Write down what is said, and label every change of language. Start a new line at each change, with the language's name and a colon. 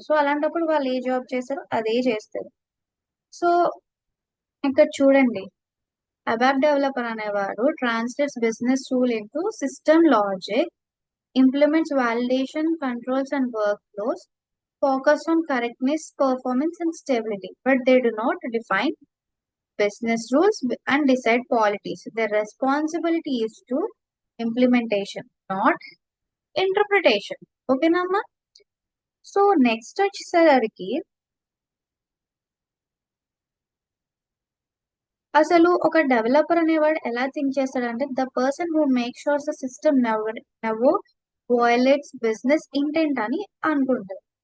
Telugu: So అలాంటప్పుడు వాళ్ళు ఏ job చేస్తారో అదే చేస్తారు. సో ఇక్కడ చూడండి, అబాప్ డెవలపర్ అనేవాడు
English: Translates business rule into system logic, implements validation, controls, and workflows, focus on correctness, performance, and stability. But they do not define business rules and decide policies. Their responsibility is to implementation, not interpretation. Okay, Nama?
Telugu: So next వచ్చేసరికి అసలు ఒక developer అనేవాడు ఎలా think చేస్తాడంటే,
English: the person who make sure the system never violates business intent
Telugu: అని అనుకుంటారు.